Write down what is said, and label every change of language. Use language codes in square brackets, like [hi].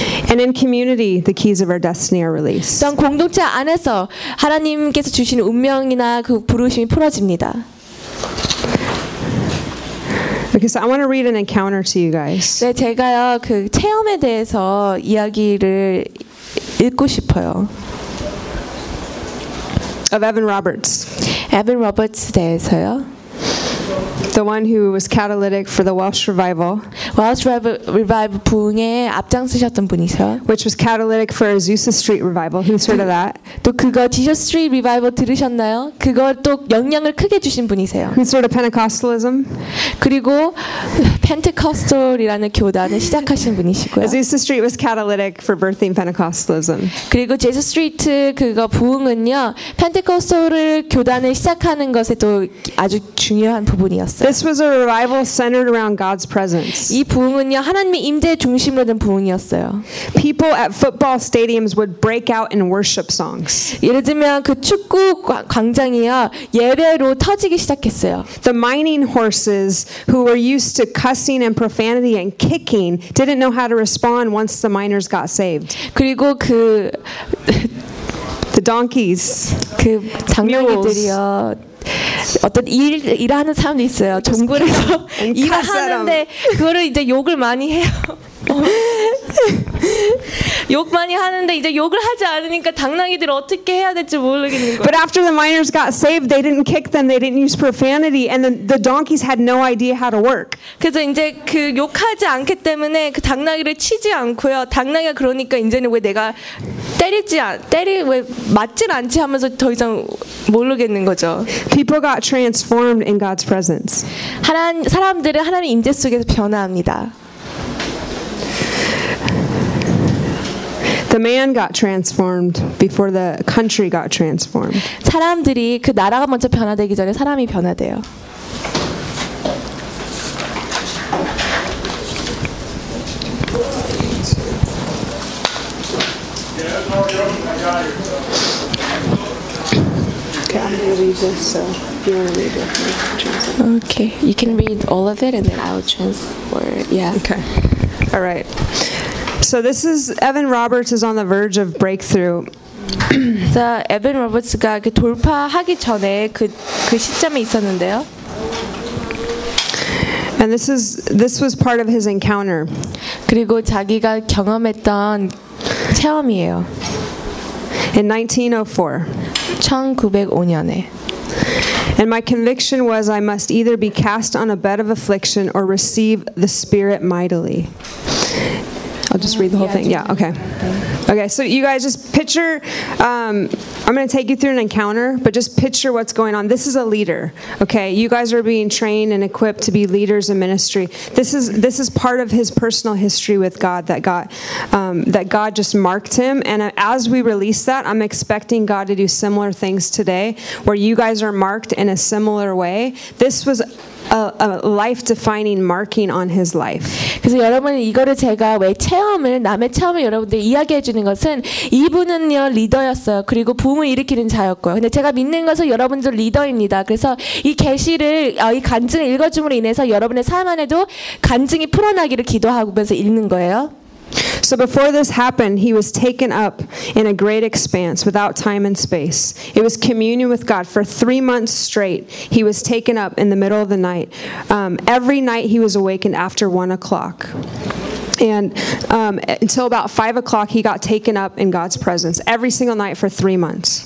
[en] And in community, the keys of our destiny are released. [ko] 또한 공동체 안에서 하나님께서 주신 운명이나 그 부르심이 풀어집니다. [en] Okay, so I want to read an encounter to you guys. [ko] 네, 제가요 그 체험에 대해서 이야기를 읽고 싶어요. [en] Of Evan Roberts. [ko] Evan Roberts 대해서요. [en] The one who was catalytic for the Welsh Revival. [ko] Welsh Revival 부흥에 앞장서셨던 분이세요. [en] Which was catalytic for Azusa Street Revival. Who's heard of that? [ko] 또 그거 Azusa Street Revival 들으셨나요? 그거 또 영향을 크게 주신 분이세요. [en] Who's heard of Pentecostalism? [ko] 그리고 Pentecostal이라는 교단을 시작하신 분이시고요. [en] Azusa Street was catalytic for birthing Pentecostalism. [ko] 그리고 Azusa Street 그거 부흥은요, Pentecostal 교단을 시작하는 것에 또 아주 중요한 부분이. [en] This was a revival centered around God's presence. [ko] 이 부흥은요 하나님의 임재 중심으로 된 부흥이었어요. [en] People at football stadiums would break out in worship songs. [ko] 예를 들면 그 축구 광장이요 예배로 터지기 시작했어요. [en] The mining horses who were used to cussing and profanity and kicking didn't know how to respond once the miners got saved. [ko] 그리고 그 [en] the donkeys [ko] 그 장난이들이요. 어떤 일하는 사람도 있어요. 종굴에서 일을 하는데 그거를 이제 욕을 많이 해요. 욕 많이 하는데 이제 욕을 하지 않으니까 당나귀들 어떻게 해야 될지 모르겠는 거예요. [en] But after the miners got saved, they didn't kick them, they didn't use profanity, and the donkeys had no idea how to work. [ko] 그래서 이제 그 욕하지 않기 때문에 그 당나귀를 치지 않고요. 당나귀가 그러니까 이제는 왜 내가 왜 맞질 않지 하면서 더 이상 모르겠는 거죠. [en] People got transformed in God's presence. [ko] 사람들은 하나님의 임재 속에서 변화합니다. [en] The man got transformed before the country got transformed. [ko] 사람들이 그 나라가 먼저 변화되기 전에 사람이 변화돼요. [en] Okay, you can read all of it and then I'll transfer it. Yeah. Okay. All right. So this is Evan Roberts is on the verge of breakthrough. [ko] So Evan Roberts가 그 돌파하기 전에 그 시점에 있었는데요. [en] And this was part of his encounter. [ko] 그리고 자기가 경험했던 체험이에요. [en] In 1904. [ko] 1905년에. [en] And my conviction was I must either be cast on a bed of affliction or receive the Spirit mightily. I'll just read the whole thing. Yeah, okay. Okay, so you guys just picture, I'm going to take you through an encounter, but just picture what's going on. This is a leader, okay? You guys are being trained and equipped to be leaders in ministry. This is part of his personal history with God that God just marked him. And as we release that, I'm expecting God to do similar things today where you guys are marked in a similar way. This was a life-defining marking on his life. [ko] 그래서 여러분 이거를 제가 왜 체험을 남의 체험을 여러분들 이야기해 주는 것은 이분은요 리더였어요. 그리고 붐을 일으키는 자였고요. 근데 제가 믿는 것은 여러분들 리더입니다. 그래서 이 계시를 이 간증을 읽어줌으로 인해서 여러분의 삶 안에도 간증이 풀어나기를 기도하면서 읽는 거예요. [en] So before this happened, he was taken up in a great expanse without time and space. It was communion with God for 3 months straight. He was taken up in the middle of the night. Every night he was awakened after 1 o'clock. And until about 5 o'clock, he got taken up in God's presence every single night for 3 months.